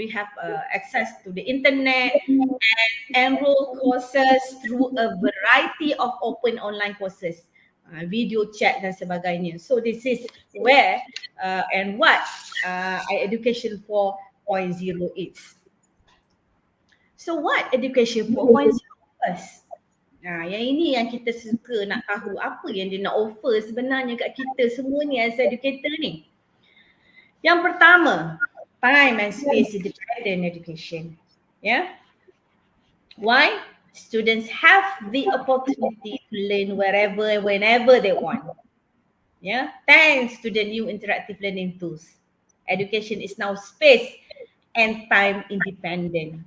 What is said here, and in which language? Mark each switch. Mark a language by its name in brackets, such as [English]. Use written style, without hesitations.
[English] We have access to the internet and enroll courses through a variety of open online courses, video chat [Malay] dan sebagainya. [English] So this is where and what education 4.0 is. So what education 4.0 is? [Malay] Yang ini yang kita suka nak tahu, apa yang dia nak offer sebenarnya kat kita semua ni [English] as educator [Malay] ni. Yang pertama, [English] time and space independent education. Why? Students have the opportunity to learn wherever, whenever they want. Thanks to the new interactive learning tools. Education is now space and time independent.